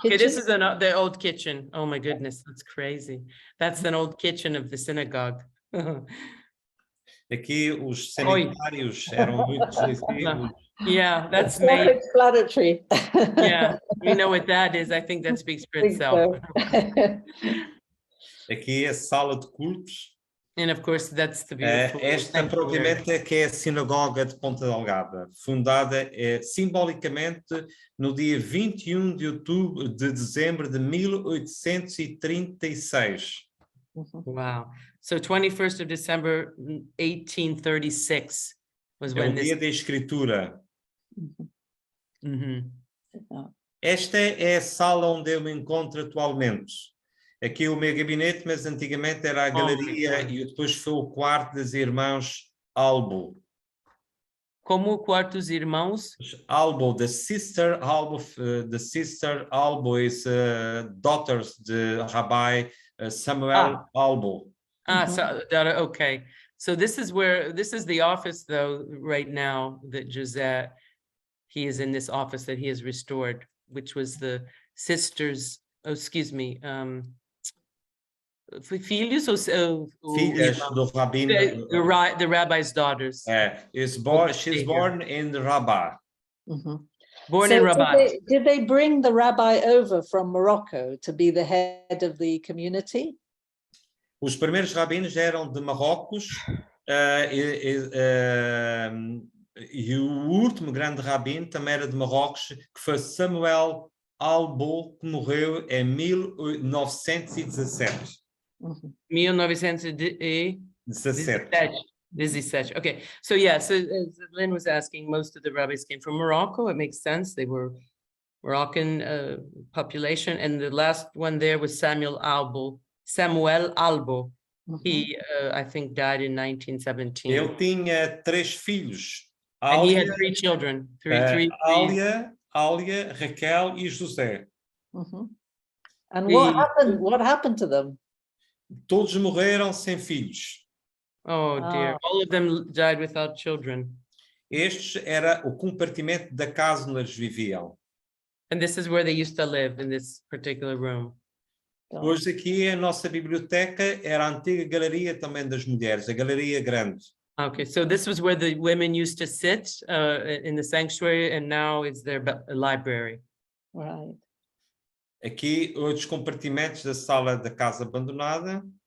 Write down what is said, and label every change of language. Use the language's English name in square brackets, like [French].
[English] Okay, this is the old kitchen. Oh my goodness, that's crazy. That's an old kitchen of the synagogue. [Portuguese] Aqui os sanitários eram muito decisivos. [English] Yeah, that's made. Self-explanatory. Yeah, we know what that is. I think that speaks for itself. [Portuguese] Aqui é a sala de cultos. [English] And of course, that's the beautiful. [Portuguese] Esta propriamente é que é a sinagoga de Ponta Delgada, fundada simbolicamente no dia 21 de dezembro de 1836. [English] Wow. So 21st of December 1836 was when [Portuguese] this... É o dia da escritura. Esta é a sala onde eu me encontro atualmente. Aqui é o meu gabinete, mas antigamente era a galeria e depois foi o quarto dos irmãos Albo. Como o quarto dos irmãos? [English] Albo, the sister Albo is daughters de Rabbi Samuel Albo. So okay. So this is the office though right now that José, he is in this office that he has restored, which was the sisters, [Portuguese] filhos ou filhas do rabino, [English] the rabbi's daughters. She's born in Rabat. Born in Rabat. Did they bring the rabbi over from Morocco to be the head of the community? [Portuguese] Os primeiros rabinos eram de Marrocos e o último grande rabino também era de Marrocos, que foi Samuel Albo, que morreu em 1917. [English] 1917. Okay, so yeah, so as Lynn was asking, most of the rabbis came from Morocco. It makes sense. They were Moroccan population, and the last one there was Samuel Albo. He, I think, died in 1917. [Portuguese] Ele tinha 3 filhos. [English] And he had Áulia, 3 children, three. [Portuguese] Áulia, Raquel e José. [English] And The- what happened to them? [Portuguese] Todos morreram sem filhos. [English] Oh dear, all of them died without children. [Portuguese] Este era o compartimento da casa onde eles viviam. [English] And this is where they used to live, in this particular room. [Portuguese] Hoje aqui a nossa biblioteca era a antiga galeria também das mulheres, a galeria grande. [English] Okay, so this was where the women used to sit in the sanctuary, and now it's their library. Right. [Portuguese] Aqui outros compartimentos da sala da casa abandonada.